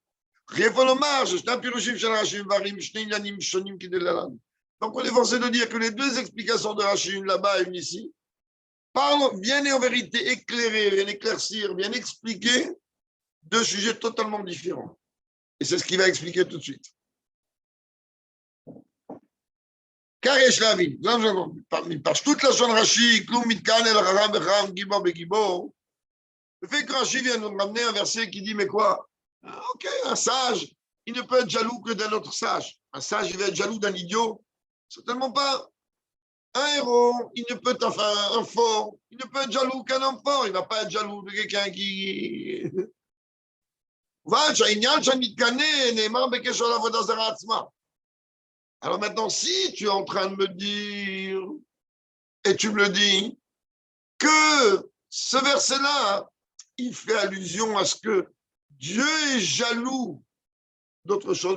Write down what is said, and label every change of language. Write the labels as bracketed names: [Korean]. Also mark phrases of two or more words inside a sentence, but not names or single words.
[French] Donc, on est forcé de dire que les deux explications de Rachid, une là-bas et une ici, viennent en vérité éclairer, viennent éclaircir, viennent expliquer deux sujets totalement différents. Et c'est ce qu'il va expliquer tout de suite. [Hebrew] Car יש להבין, מפשטות לשון רש"י, כלום מתקן אל חכם וחכם, גיבור בגיבור. [French] Le fait que Rachid vient nous ramener un verset qui dit, mais quoi? Ok, un sage, il ne peut être jaloux que d'un autre sage. Un sage, il va être jaloux d'un idiot? Certainement pas. Un héros, il ne peut, enfin, un fort, il ne peut être jaloux qu'un homme fort. Il ne va pas être jaloux de quelqu'un qui... Alors maintenant, si tu es en train de me dire, et tu me le dis, que ce verset-là, il fait allusion à ce que Dieu est jaloux d'autre chose.